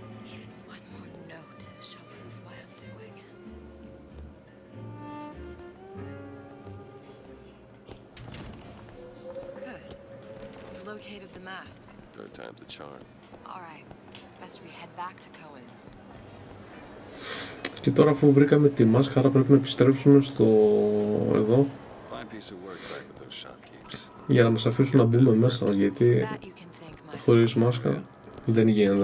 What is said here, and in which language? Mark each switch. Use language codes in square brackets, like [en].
[en] Even one more note shall prove my undoing. Good. You've located the mask. Third time's the charm. All right. It's best we head back to Cohen's. [el] Και τώρα αφού βρήκαμε τη μάσκα, άρα πρέπει να επιστρέψουμε στο εδώ [en] Fine piece of work back with those shopkeepers. [el] για να μας αφήσουν να μπούμε μέσα, γιατί [en] That you can thank my [el] χωρίς μάσκα δεν γίνεται.